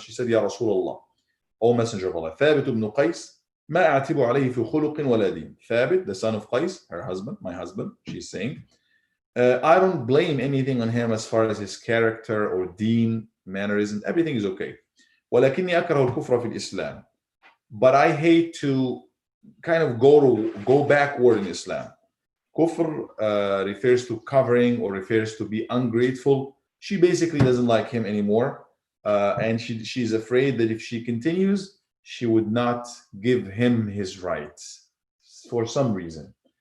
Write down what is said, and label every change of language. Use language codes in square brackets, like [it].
[en] She said, Ya Rasulullah, O Messenger of Allah, Thabit ibn Qais, [ar] ما أعتب عليه في خلق ولا دين. [en] Thabit, the son of Qais, her husband, my husband, she's saying, I don't blame anything on him as far as his character or deen, mannerism, everything is okay. [ar] ولكني أكره الكفر في الإسلام. [en] But I hate to kind of go backward in Islam. Kufr refers to covering or refers to be ungrateful. She basically doesn't like him anymore, and she's afraid that if she continues, she would not give him his rights for some reason.